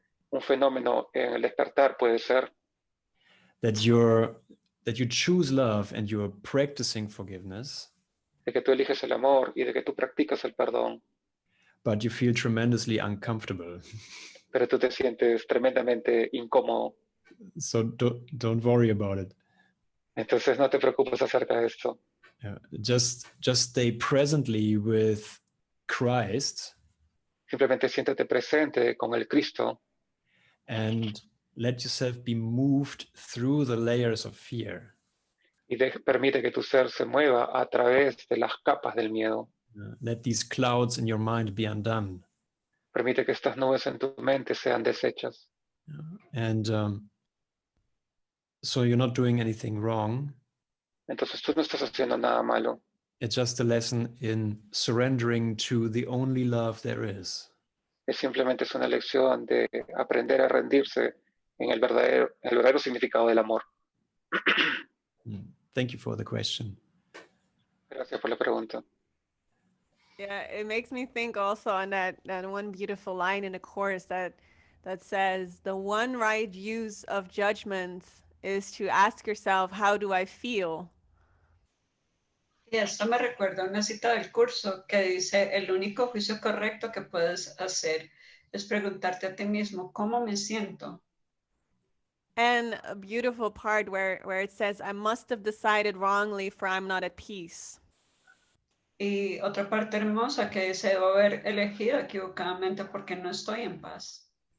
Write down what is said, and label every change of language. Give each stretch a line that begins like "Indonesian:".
Spanish: Un fenómeno en el despertar puede ser
English: that you choose love and you're practicing forgiveness,
Spanish: de que tú eliges el amor y de que tú practicas el perdón,
English: but you feel tremendously uncomfortable.
Spanish: pero tú te sientes tremendamente incómodo.
English: So don't worry about it.
Spanish: Entonces no te preocupes acerca de esto.
English: Just stay presently with Christ
Spanish: Simplemente siéntete presente con el Cristo
English: and let yourself be moved through the layers of fear.
Spanish: y permite que tu ser se mueva a través de las capas del miedo.
English: Let these clouds in your mind be undone.
Spanish: Permite que estas nubes en tu mente sean deshechas.
English: And so you're not doing anything wrong.
Spanish: Entonces tú no estás haciendo nada malo.
English: It's just a lesson in surrendering to the only love there is.
Spanish: Es simplemente una lección de aprender a rendirse en el verdadero significado del amor.
English: Thank you for the question.
Spanish: Gracias por la pregunta.
English: Yeah, it makes me think also on that one beautiful line in the Course that says, the one right use of judgments is to ask yourself, how do I feel?
Spanish: Y esto me recuerda una cita del curso que dice, el único juicio correcto que puedes hacer es preguntarte a ti mismo, ¿cómo me siento?
English: And a beautiful part where it says, I must have decided wrongly, for I'm not at peace.
Spanish: Y otra parte hermosa que dice, debo haber elegido equivocadamente porque no estoy en paz.